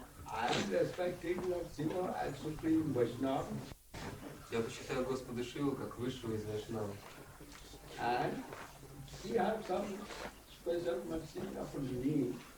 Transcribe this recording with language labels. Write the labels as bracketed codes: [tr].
[en] I am respecting Lord Shiva as Supreme Vaishnava. [ru] Я почитаю Господа Шиву как высшего из Вайшнава. [en] And he has some special mercy upon me.